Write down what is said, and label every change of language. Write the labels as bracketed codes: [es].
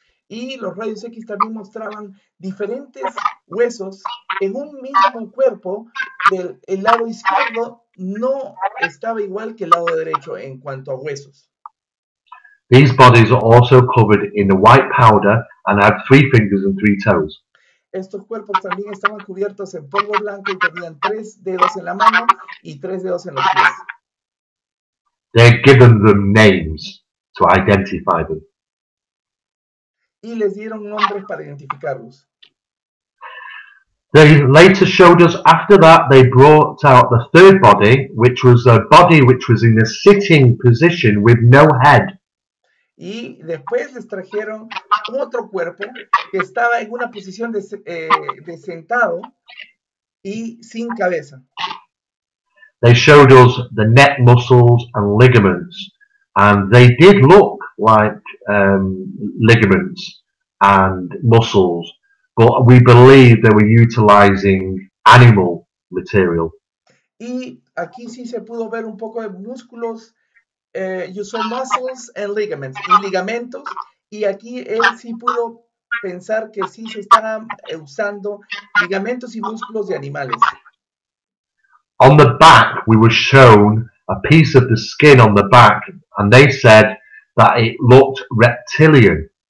[es] Y los rayos X también mostraban diferentes huesos en un mismo cuerpo. El lado izquierdo no estaba igual que el lado derecho en cuanto a huesos. [en] These bodies are also covered in a white powder and had 3 fingers and 3 toes. [es] Estos cuerpos también estaban cubiertos en polvo blanco y tenían 3 dedos en la mano y 3 dedos en los pies. [en] They're given them names to identify them. [es] Y les dieron nombres para identificarlos. [en] They later showed us, after that, they brought out the 3rd body, which was a body which was in a sitting position with no head. [es] Y después les trajeron otro cuerpo que estaba en una posición de sentado y sin cabeza. [en] They showed us the neck muscles and ligaments, and they did look like ligaments and muscles, but we believe they were utilizing animal material. [es] Y aquí sí se pudo ver un poco de músculos. [en] You saw muscles and ligaments, [es] y ligamentos. Y aquí él sí pudo pensar que sí se estaban usando ligamentos y músculos de animales. [en] On the back, we were shown a piece of the skin on the back, and they said that it looked reptilian.